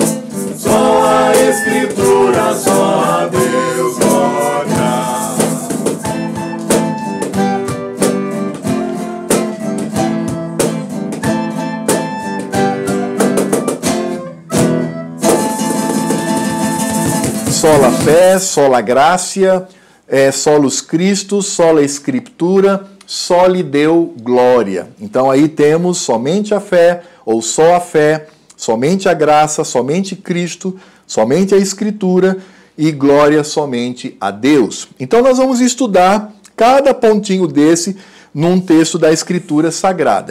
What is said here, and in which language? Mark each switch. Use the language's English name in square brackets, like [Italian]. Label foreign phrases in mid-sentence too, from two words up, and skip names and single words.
[Portuguese] Só a Escritura, só a Deus, glória. [Latin] Sola fé, sola gracia, solus Christus, sola Escritura, soli Deo glória. [Portuguese] Então aí temos somente a fé, ou só a fé, somente a graça, somente Cristo, somente a Escritura e glória somente a Deus. Então nós vamos estudar cada pontinho desse num texto da Escritura Sagrada.